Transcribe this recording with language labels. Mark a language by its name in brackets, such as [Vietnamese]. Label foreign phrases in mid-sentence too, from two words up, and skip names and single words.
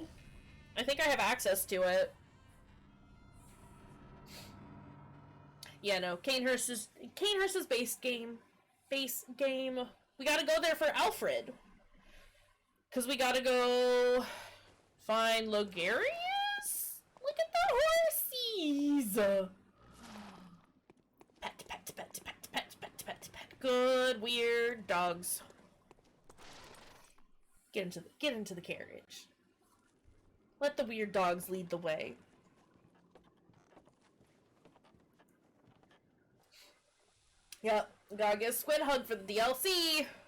[English] I think I have access to it. Yeah, no, Kayshurr's base game. We gotta go there for Alfred. Because we gotta go find Logarius? Look at the horsies! Pet, pet, pet, pet, pet, pet, pet, pet. Good, weird dogs. Get into the carriage. Let the weird dogs lead the way. Yep, gotta get a squid hug for the DLC.